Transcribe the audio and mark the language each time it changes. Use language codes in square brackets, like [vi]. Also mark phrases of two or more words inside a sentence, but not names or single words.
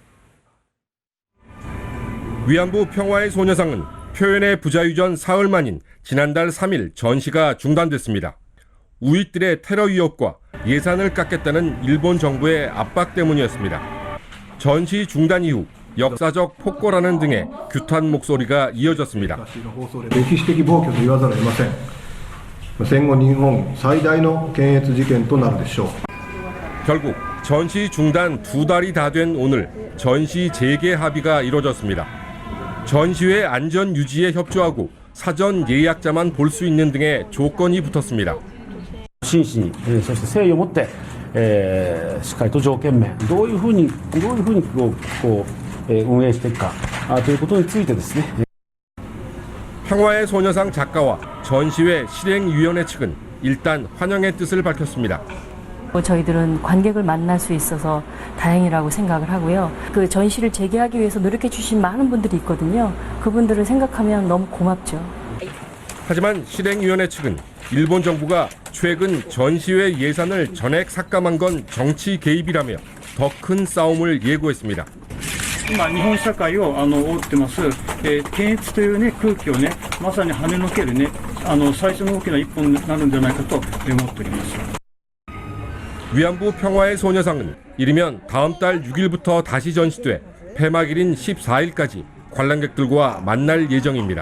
[ko] 위안부 평화의 소녀상은 표현의 부자유전 사흘 만인 지난달 3일 전시가 중단됐습니다. 우익들의 테러 위협과 예산을 깎겠다는 일본 정부의 압박 때문이었습니다. 전시 중단 이후 역사적 폭거라는 등의 규탄 목소리가 이어졌습니다. [ja] 歴史的暴挙と言わざるを得ません。戦後日本最大の検閲事件となるでしょう。 [ko] 결국 전시 중단 2달이 다 된 오늘 전시 재개 합의가 이뤄졌습니다. 전시회 안전 유지에 협조하고 사전 예약자만 볼 수 있는 등의 조건이 붙었습니다. [ja] 真摯に、そして誠意を持って、しっかりと条件面どういうふうに運営していくかということについてですね。 [ko] 평화의 소녀상 작가와 전시회 실행위원회 측은 일단 환영의 뜻을 밝혔습니다. 저희들은 관객을 만날 수 있어서 다행이라고 생각을 하고요. 그 전시를 재개하기 위해서 노력해 주신 많은 분들이 있거든요. 그분들을 생각하면 너무 고맙죠. 하지만 실행위원회 측은 일본 정부가 최근 전시회 예산을 전액 삭감한 건 정치 개입이라며 더 큰 싸움을 예고했습니다. [ja] 今日本社会を覆ってます、検閲というね空気をねまさに跳ねのけるね最初の大きな一本になるんじゃないかと思っております。 [ko] 위안부 평화의 소녀상은 이르면 다음 달 6일부터 다시 전시돼 폐막일인 14일까지 관람객들과 만날 예정입니다.